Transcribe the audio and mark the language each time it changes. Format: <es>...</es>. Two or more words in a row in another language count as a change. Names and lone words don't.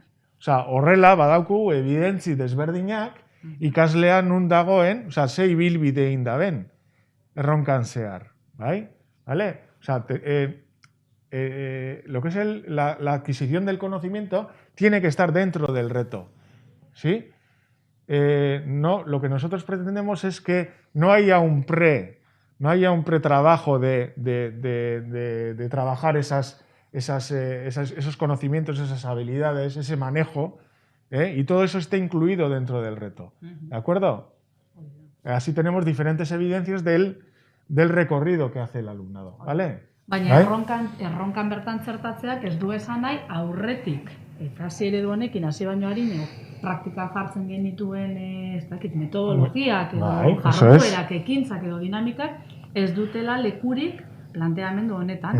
<eu>Osa, horrela badauku evidentzi desberdinak ikaslean nun dagoen, ze ibilbide egin daben, erronkan zehar, bai?</eu> <es>¿Vale? O sea, lo que es la adquisición del conocimiento tiene que estar dentro del reto, ¿sí? No, lo que nosotros pretendemos es que no haya un pretrabajo de trabajar esos conocimientos, esas habilidades, ese manejo, y todo eso esté incluido dentro del reto, ¿de acuerdo? Así tenemos diferentes evidencias del recorrido que hace el alumnado, ¿vale?</es> <eu>Baina erronkan bertan zertatzeak ez du esan nahi aurretik, eta hasi eredu honekin hasi baino harineo, praktikan jartzen genituen metodologiak edo jarduerak, ekintzak edo dinamikak ez dutela lekurik planteamendu honetan.</eu>